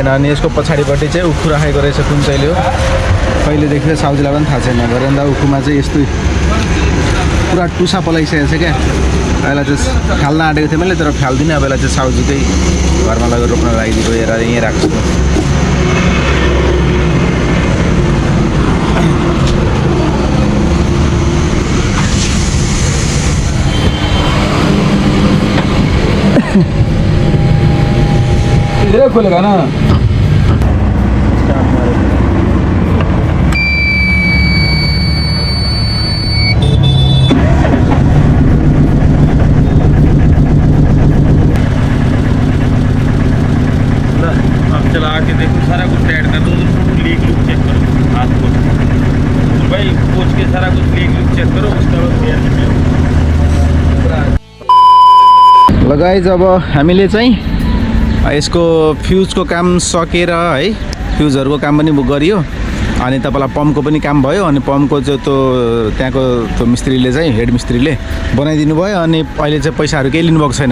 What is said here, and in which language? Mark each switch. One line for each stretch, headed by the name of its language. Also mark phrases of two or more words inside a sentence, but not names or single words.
Nepali: अनि यसको पछाडिपट्टि चाहिँ उखु राखेको रहेछ, कुन चाहिँले हो कहिलेदेखि साउजीलाई पनि थाहा छैन। भरेन्दा उखुमा चाहिँ यस्तो पुरा टुसा पलाइसकेको छ क्या। यसलाई चाहिँ फाल्न आँटेको थिएँ मैले, तर फाल्दिनँ। अब यसलाई चाहिँ साउजीकै घरमा लगेर रोप्न लागिदिएको यहीँ राख्छु।
Hindi: इधर खोलेगा ना। अब चला के देखो, सारा कुछ ऐड कर दो।
English: leak look check
Hindi: करो, हाथ को भाई पोछ के सारा कुछ
English: leak look check
Hindi: करो, उसका लगाइज।
Nepali: अब हामीले चाहिँ यसको फ्युजको काम सकेर है, फ्युजहरूको काम पनि गरियो। अनि तपाईँलाई पम्पको पनि काम भयो अनि पम्पको चाहिँ त्यहाँको त्यो मिस्त्रीले चाहिँ हेड मिस्त्रीले बनाइदिनु भयो अनि अहिले चाहिँ पैसाहरू केही लिनुभएको छैन।